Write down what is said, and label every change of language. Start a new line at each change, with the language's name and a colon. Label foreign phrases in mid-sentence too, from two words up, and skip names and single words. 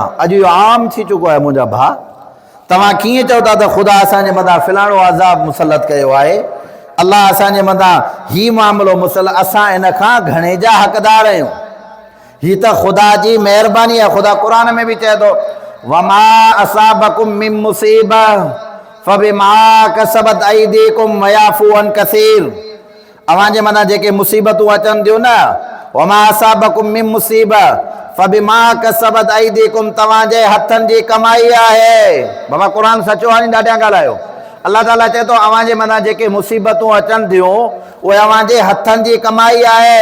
Sindhi: अॼु इहो आम थी चुको आहे मुंहिंजा भाउ। तव्हां कीअं चओ था त ख़ुदा असांजे मथां फ़लाणो अज़ाब मुसलत कयो आहे, अलाह असांजे मथां हीउ मामिलो मुसलत, असां इन खां घणे जा हक़दार आहियूं। हीअ त ख़ुदा जी महिरबानी आहे। ख़ुदा क़ुर में बि चए थो,
Arabic: وما أصابكم من مصيبة فبما كسبت أيديكم ويعفو عن كثير.
Sindhi: अव्हांजे मथां जेके मुसीबतूं अचनि थियूं न,
Arabic: وما أصابكم من مصيبة فبما كسبت أيديكم,
Sindhi: तव्हांजे हथनि जी कमाई आहे। बाबा क़ुर सचो आहे नी, ॾाढियां ॻाल्हायो। अल्लाह ताला चए थो अव्हांजे मथां जेके मुसीबतूं अचनि थियूं उहे अव्हांजे हथनि जी कमाई आहे।